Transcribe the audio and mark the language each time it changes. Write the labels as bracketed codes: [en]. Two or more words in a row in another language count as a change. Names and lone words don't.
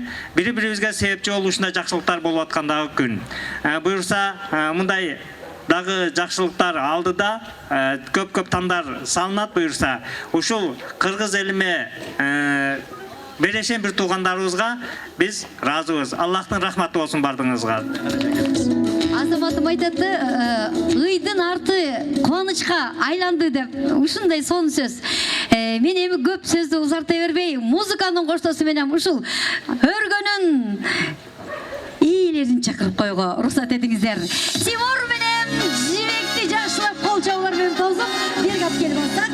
[ky] Бири-бирибизге себепчи болуп ушундай жакшылыктар болуп аткандагы күн. Буйрса мындай дагы жакшылыктар алдыда көп тамдар салынат. Буйрса ушул кыргыз элиме берешен бир туугандарыбызга биз ыраазыбыз. Аллахтын рахматы болсун бардыгыңызга. Азаматым айтады, ыйдын арты кубанычка айланды деп. Ушундай сонун сөз. Мен эми көп сөздү узарта бербей, музыканын коштоосу менен ушул өргөнүн ээлерин чакырып коюга уруксат этиңиздер. Тимур менен Жибекти жакшылап кол чабуулар менен тосуп, бирге алып келип алсак.